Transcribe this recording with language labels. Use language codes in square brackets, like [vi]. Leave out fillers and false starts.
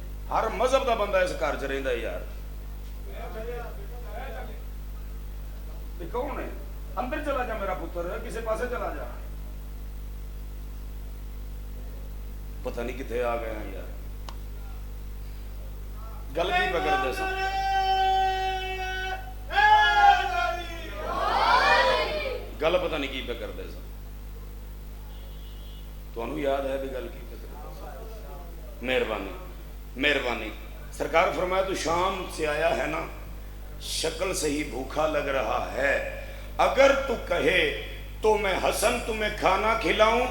[pa] ہر مذہب دا بندہ اس گھر چ رہندا ہے یار. کون ہے؟ اندر چلا جا میرا پتر, کسے پاسے چلا جا. [ur] پتہ نہیں کتنے آ گئے ہیں یار. [pa] گل کی بغیر دے سا گل پتہ نہیں کی بغیر دے سا. تو انہوں یاد ہے بھی گل کی بغیر دے سا. مہربانی مہربانی. [ur] سرکار فرمایا تو شام سے آیا ہے نا, شکل سے ہی بھوکا لگ رہا ہے. اگر تو کہے تو میں حسن تمہیں کھانا کھلاؤں.